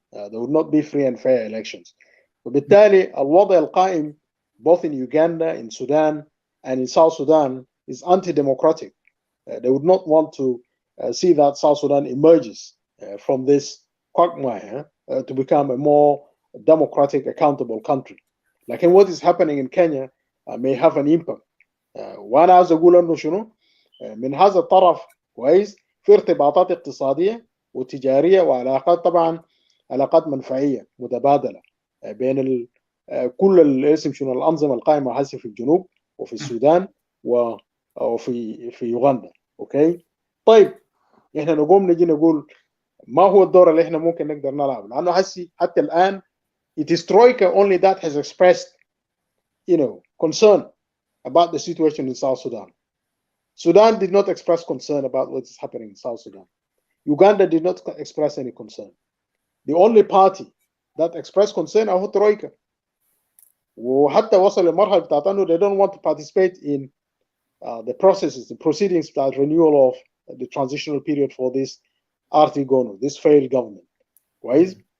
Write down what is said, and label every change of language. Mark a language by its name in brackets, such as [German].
[English] They would not be free and fair elections. [Arabic] وبالتالي الوضع القائم [English] both in Uganda, in Sudan, and in South Sudan is anti-democratic. They would not want to see that South Sudan emerges from this quagmire to become a more democratic, accountable country. Like what is happening in Kenya may have an impact. [Arabic] وانا عاوز اقول انه شنو من هذا الطرف كويس في ارتباطات اقتصاديه وتجاريه وعلاقات، طبعا علاقات منفعيه متبادله بين كل الاسم شنو الانظمه القائمه هسه في الجنوب وفي السودان وفي يوغندا. اوكي طيب احنا نقوم نجي نقول ما هو الدور اللي احنا ممكن نقدر نلعبه، لانه هسه حتى الان [English] it is Troika only that has expressed concern about the situation in South Sudan. Sudan did not express concern about what is happening in South Sudan. Uganda did not express any concern. The only party that expressed concern [Arabic] هو [English] Troika. [Arabic] وحتى وصل لمرحلة بتاعت انه [English] they don't want to participate in the processes, the proceedings about renewal of the transitional period for this Artigono, this failed government. Right?